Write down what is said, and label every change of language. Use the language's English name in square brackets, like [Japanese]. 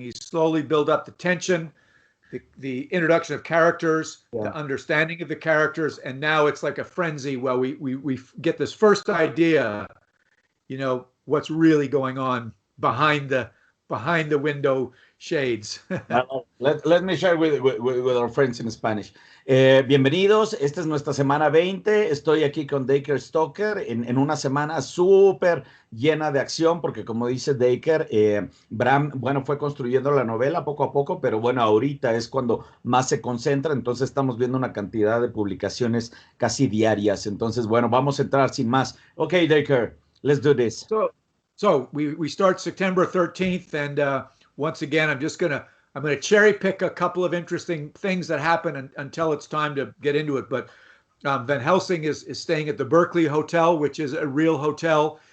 [English] He's slowly built up the tension, the introduction of characters, Yeah. the understanding of the characters, and now it's like a frenzy. Well, we get this first idea, what's really going on behind the window shades. Well, let me share with our friends in Spanish. [Spanish] Bienvenidos, esta es nuestra semana 20. Estoy aquí con Dacre Stoker en una semana súper llena de acción, porque como dice Dacre, Bram, bueno, fue construyendo la novela poco a poco, pero bueno, ahorita es cuando más se concentra, entonces estamos viendo una cantidad de publicaciones casi diarias. Entonces, bueno, vamos a entrar sin más. [English] Ok, Dacre, let's do this. So we start September 13th, and once again, I'm gonna cherry pick a couple of interesting things that happen until it's time to get into it. But Van Helsing is staying at the Berkeley Hotel, which is a real hotel